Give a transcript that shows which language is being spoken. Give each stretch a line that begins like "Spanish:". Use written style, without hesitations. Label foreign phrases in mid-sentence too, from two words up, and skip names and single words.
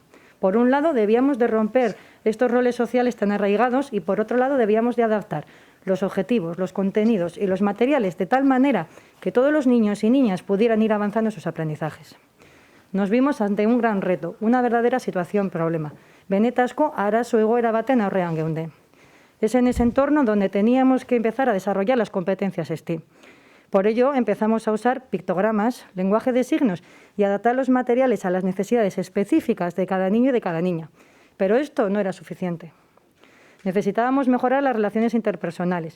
Spanish: Por un lado, debíamos de romper estos roles sociales tan arraigados y, por otro lado, debíamos de adaptar los objetivos, los contenidos y los materiales de tal manera que todos los niños y niñas pudieran ir avanzando en sus aprendizajes. Nos vimos ante un gran reto, una verdadera situación-problema.
Basque: Benetazko arazo egoera baten aurrean geunde.
Spanish: Es en ese entorno donde teníamos que empezar a desarrollar las competencias STEAM. Por ello, empezamos a usar pictogramas, lenguaje de signos y adaptar los materiales a las necesidades específicas de cada niño y de cada niña. Pero esto no era suficiente. Necesitábamos mejorar las relaciones interpersonales.